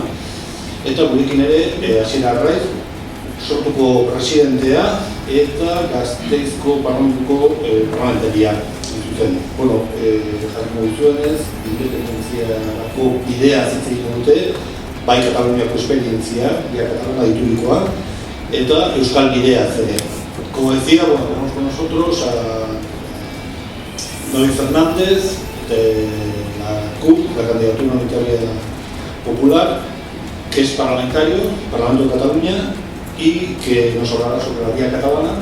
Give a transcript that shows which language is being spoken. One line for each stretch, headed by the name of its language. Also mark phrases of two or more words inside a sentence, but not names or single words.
Basque: Eta gurekin ere Asier Arraiz, sortuko presidentea eta Gasteizko parlamentuko parlamentaria. Bueno, jarriko duzuenez, independentziako bidea hitz egiten dute, bai Kataluniako esperientzia, bai Kataluna diturikoa, eta Euskal bidea ere.
Spanish: Como decía, bueno, tenemos con nosotros a David Fernández, de la CUP, la Candidatura Unitaria Popular, que es parlamentario, Parlamento de Cataluña, y que nos hablará sobre la vía catalana.